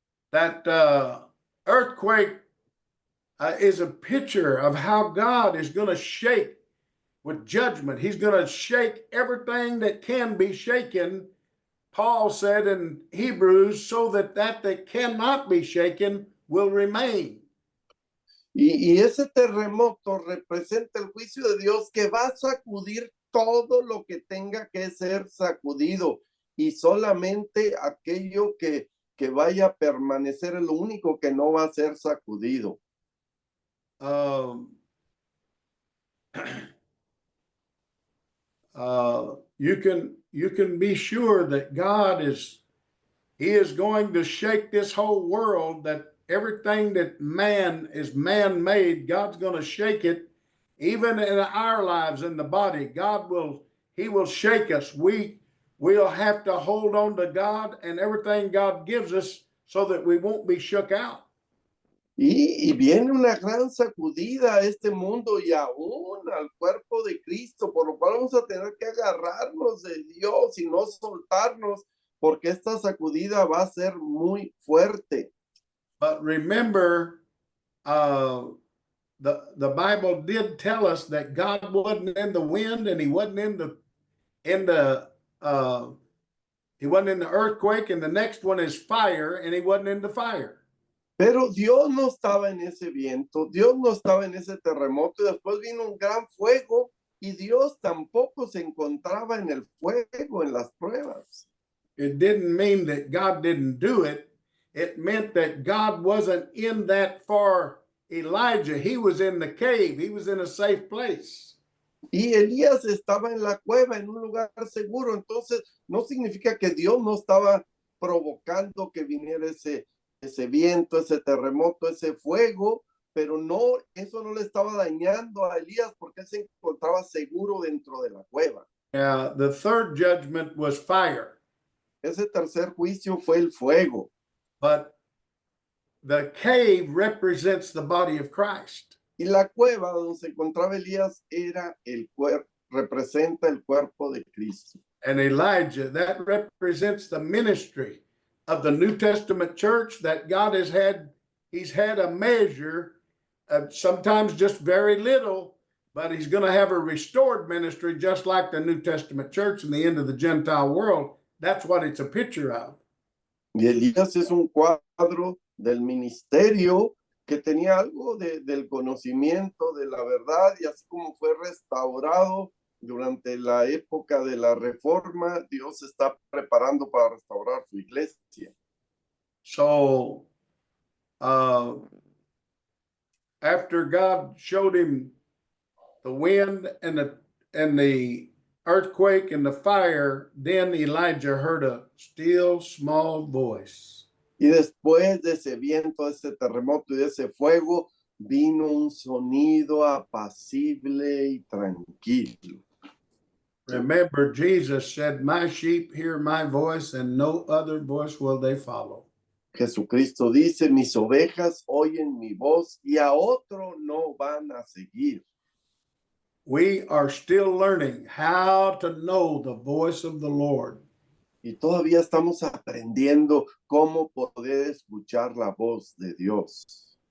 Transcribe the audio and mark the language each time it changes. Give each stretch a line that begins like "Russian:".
English: That earthquake is a picture of how God is going to shake with judgment. He's going to shake everything that can be shaken, Paul said in Hebrews, so that cannot be shaken will remain.
Spanish: Y ese terremoto representa el juicio de Dios que va a sacudir todo lo que tenga que ser sacudido y solamente aquello que vaya a permanecer es lo único que no va a ser sacudido.
English: You can be sure that God He is going to shake this whole world, that everything that is man-made, God's going to shake it, even in our lives in the body. He will shake us. We'll have to hold on to God and everything God gives us so that we won't be shook out.
Spanish: Y viene una gran sacudida a este mundo y aún al cuerpo de Cristo, por lo cual vamos a tener que agarrarnos de Dios y no soltarnos, porque esta sacudida va a ser muy fuerte.
English: But remember, the Bible did tell us that God wasn't in the wind and he wasn't in the uh, he wasn't in the earthquake, and the next one is fire, and he wasn't in the fire.
Spanish: Pero Dios no estaba en ese viento, Dios no estaba en ese terremoto, y después vino un gran fuego y Dios tampoco se encontraba en el fuego, en las pruebas.
English: It didn't mean that God didn't do it. It meant that God wasn't in that for Elijah. He was in the cave. He was in a safe place.
Spanish: Y Elías estaba en la cueva, en un lugar seguro. Entonces, no significa que Dios no estaba provocando que viniera ese viento, ese terremoto, ese fuego, pero no, eso no le estaba dañando a Elías porque él se encontraba seguro dentro de la cueva.
English: The third judgment was fire.
Spanish: Ese tercer juicio fue el fuego.
English: But the cave represents the body of Christ.
Spanish: Y la cueva donde se encontraba Elías era representa el cuerpo de Cristo.
English: And Elijah, that represents the ministry of the New Testament church that God has had. He's had a measure, sometimes just very little, but he's going to have a restored ministry just like the New Testament church in the end of the Gentile world. That's what it's a picture of.
Spanish: Y Elías es un cuadro del ministerio que tenía algo del conocimiento, de la verdad, y así como fue restaurado durante la época de la Reforma, Dios está preparando para restaurar su iglesia.
English: So, after God showed him the wind and the earthquake and the fire, then Elijah heard a still small voice.
Spanish: Y después de ese viento, de ese terremoto y de ese fuego, vino un sonido apacible y tranquilo.
English: Remember, Jesus said, "My sheep hear my voice, and no other voice will they follow."
Spanish: Jesucristo dice, mis ovejas oyen mi voz y a otro no van a seguir.
English: We are still learning how to know the voice of the Lord.
Spanish: Y todavía estamos aprendiendo cómo poder escuchar la voz de Dios.